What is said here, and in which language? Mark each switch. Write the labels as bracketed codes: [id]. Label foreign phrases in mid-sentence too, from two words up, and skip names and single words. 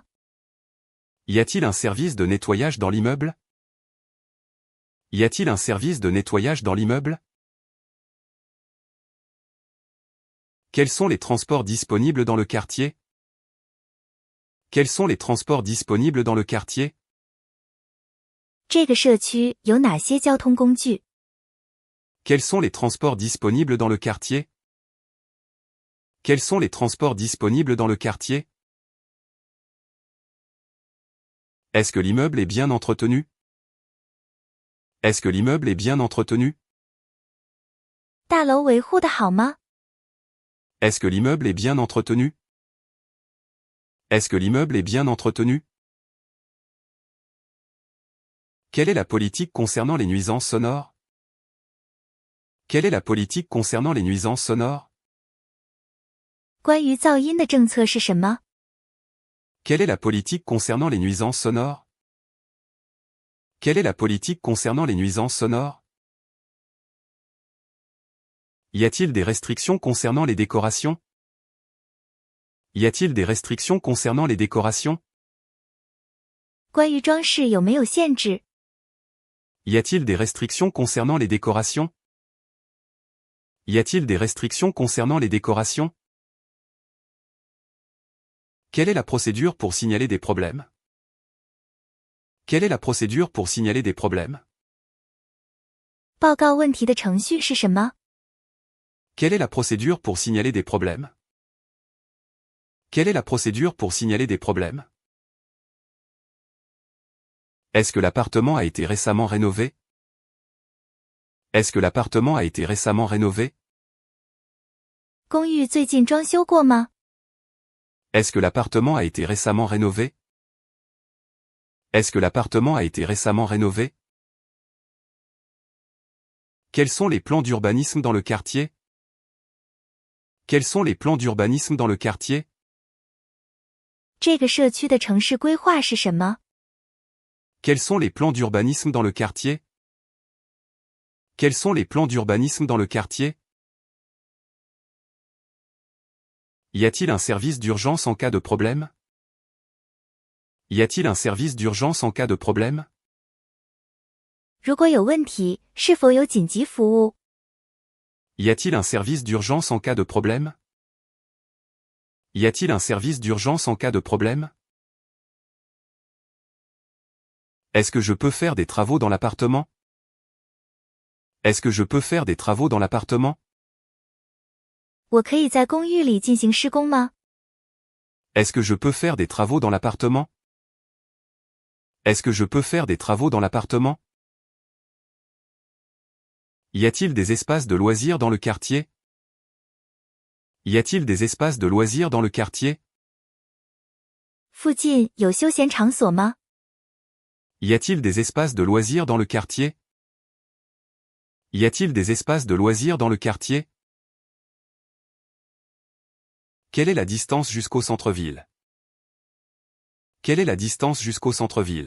[fr] Y a-t-il un service de nettoyage dans l'immeuble? Y a-t-il un service de nettoyage dans l'immeuble? Quels sont les transports disponibles dans le quartier? Quels sont les transports disponibles dans le quartier? [zh] 这个社区有哪些交通工具？ [fr] Quels sont les transports disponibles dans le quartier? Quels sont les transports disponibles dans le quartier? Est-ce que l'immeuble est bien entretenu? Est-ce que l'immeuble est bien entretenu? [zh] 大楼维护的好吗？ [fr] Est-ce que l'immeuble est bien entretenu? Est-ce que l'immeuble est bien entretenu? Quelle est la politique concernant les nuisances sonores? Quelle est la politique concernant les nuisances sonores? [zh] 关于噪音的政策是什么？ [fr] Quelle est la politique concernant les nuisances sonores? Quelle est la politique concernant les nuisances sonores? Y a-t-il des restrictions concernant les décorations? Y a-t-il des restrictions concernant les décorations? [zh] 关于装饰有没有限制？ [fr] Y a-t-il des restrictions concernant les décorations? Y a-t-il des restrictions concernant les décorations? Quelle est la procédure pour signaler des problèmes? Quelle est la procédure pour signaler des problèmes? [zh] 报告问题的程序是什么？ [fr] Quelle est la procédure pour signaler des problèmes? Quelle est la procédure pour signaler des problèmes? Est-ce que l'appartement a été récemment rénové? Est-ce que l'appartement a été récemment rénové? [zh] 公寓最近装修过吗？ [fr] Est-ce que l'appartement a été récemment rénové? Est-ce que l'appartement a été récemment rénové? Quels sont les plans d'urbanisme dans le quartier? Quels sont les plans d'urbanisme dans le quartier? [zh] 这个社区的城市规划是什么？ [fr] Quels sont les plans d'urbanisme dans le quartier? Quels sont les plans d'urbanisme dans le quartier? Y a-t-il un service d'urgence en cas de problème? Y a-t-il un service d'urgence en cas de problème? [zh] 如果有问题，是否有紧急服务？ [fr] Y a-t-il un service d'urgence en cas de problème? Y a-t-il un service d'urgence en cas de problème? Est-ce que je peux faire des travaux dans l'appartement? Est-ce que je peux faire des travaux dans l'appartement? [zh] 我可以在公寓里进行施工吗？ [fr] Est-ce que je peux faire des travaux dans l'appartement? Est-ce que je peux faire des travaux dans l'appartement? Y a-t-il des espaces de loisirs dans le quartier? Y a-t-il des espaces de loisirs dans le quartier? [zh] 附近有休闲场所吗？ [fr] Y a-t-il des espaces de loisirs dans le quartier? Y a-t-il des espaces de loisirs dans le quartier? Quelle est la distance jusqu'au centre-ville? Quelle est la distance jusqu'au centre-ville?